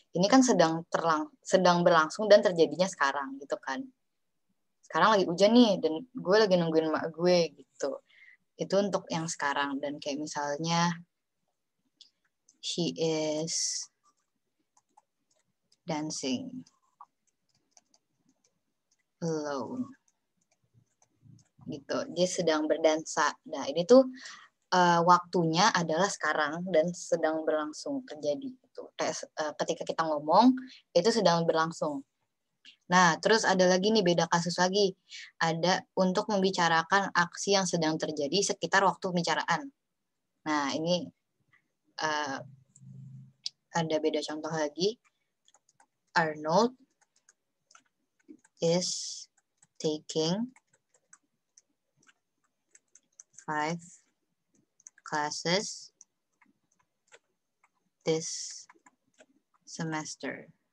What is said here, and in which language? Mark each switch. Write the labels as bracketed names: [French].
[Indonesian] Ini kan sedang berlangsung dan terjadinya sekarang gitu kan. Sekarang lagi hujan nih dan gue lagi nungguin mak gue gitu. Itu untuk yang sekarang. Dan kayak misalnya [English] she is dancing alone. [Indonesian] Gitu. Dia sedang berdansa. Nah, ini tuh waktunya adalah sekarang dan sedang berlangsung terjadi. Gitu. Ketika kita ngomong, itu sedang berlangsung. Nah, terus ada lagi nih, beda kasus lagi. Ada untuk membicarakan aksi yang sedang terjadi sekitar waktu pembicaraan. Nah, ini ada beda contoh lagi. Arnold [English] is taking 5 classes this semester.